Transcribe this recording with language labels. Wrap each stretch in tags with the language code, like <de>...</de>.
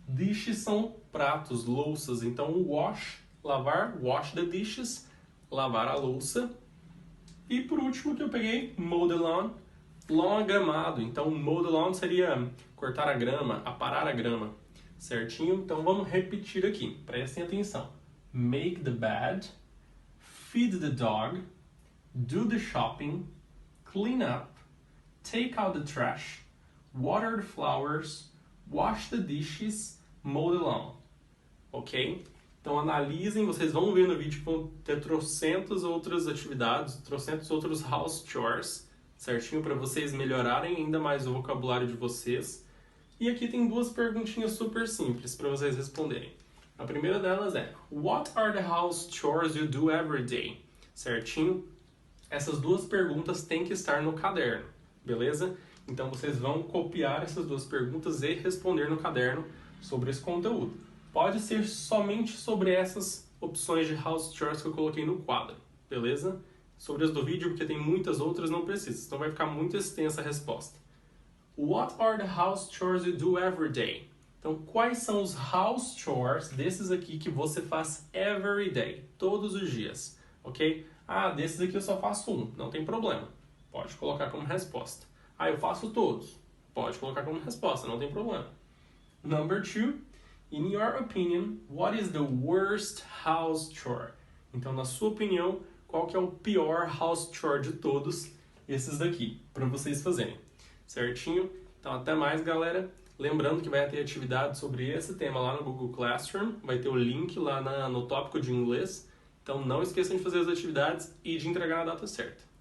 <pt>Dishes são pratos, louças. Então, wash, lavar,</pt> <en>wash the dishes,</en> <pt>lavar a louça. E por último que eu peguei,</pt> <en>mow the lawn.</en> <pt>Lawn é gramado. Então,</pt> <en>mow the lawn</en> <pt>seria cortar a grama, aparar a grama. Certinho? Então vamos repetir aqui. Prestem atenção.</pt> <en>Make the bed, feed the dog, do the shopping, clean up, take out the trash, water the flowers, wash the dishes, mow the lawn.</en> <pt>Ok? Então analisem, vocês vão ver no vídeo que vão ter trocentas outras atividades, trocentos outros house chores, certinho? Para vocês melhorarem ainda mais o vocabulário de vocês. E aqui tem duas perguntinhas super simples para vocês responderem. A primeira delas é:</pt> <en>What are the house chores you do every day?</en> <pt>Certinho? Essas duas perguntas têm que estar no caderno, beleza? Então vocês vão copiar essas duas perguntas e responder no caderno sobre esse conteúdo. Pode ser somente sobre essas opções de house chores que eu coloquei no quadro, beleza? Sobre as do vídeo, porque tem muitas outras, não precisa, então vai ficar muito extensa a resposta.</pt> <en>What are the house chores you do every day?</en> <pt>Então, quais são os house chores desses aqui que você faz</pt> <en>every day,</en> <pt>todos os dias, ok? Ah, desses aqui eu só faço um, não tem problema. Pode colocar como resposta. Ah, eu faço todos. Pode colocar como resposta, não tem problema.</pt> <en>Number 2, in your opinion, what is the worst house chore?</en> <pt>Então, na sua opinião, qual que é o pior house chore de todos esses daqui, para vocês fazerem, certinho? Então, até mais, galera. Lembrando que vai ter atividade sobre esse tema lá no Google Classroom, vai ter o link lá no tópico de inglês. Então, não esqueçam de fazer as atividades e de entregar na data certa.</pt>